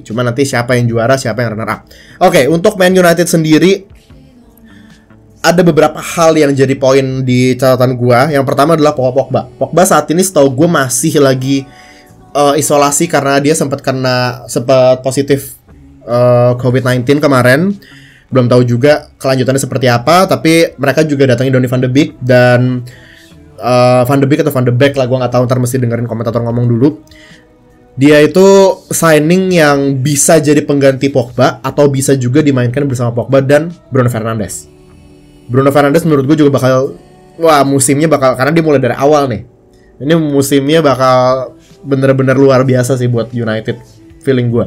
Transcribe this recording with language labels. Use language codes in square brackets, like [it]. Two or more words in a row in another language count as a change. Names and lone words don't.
[id] Cuma nanti siapa yang juara, siapa yang [en] runner up. [id] Oke, untuk Man United sendiri ada beberapa hal yang jadi poin di catatan gue. Yang pertama adalah Pogba. Pogba saat ini setahu gue masih lagi isolasi karena dia sempat positif COVID-19 kemarin. Belum tahu juga kelanjutannya seperti apa, tapi mereka juga datangi Donny van de Beek dan Van de Beek atau Van de Beek lah, gue nggak tahu, ntar mesti dengerin komentator ngomong dulu. Dia itu signing yang bisa jadi pengganti Pogba atau bisa juga dimainkan bersama Pogba dan Bruno Fernandes. Bruno Fernandes menurut gue juga bakal, musimnya bakal, karena dia mulai dari awal nih. Ini musimnya bakal bener-bener luar biasa sih buat United, feeling gue.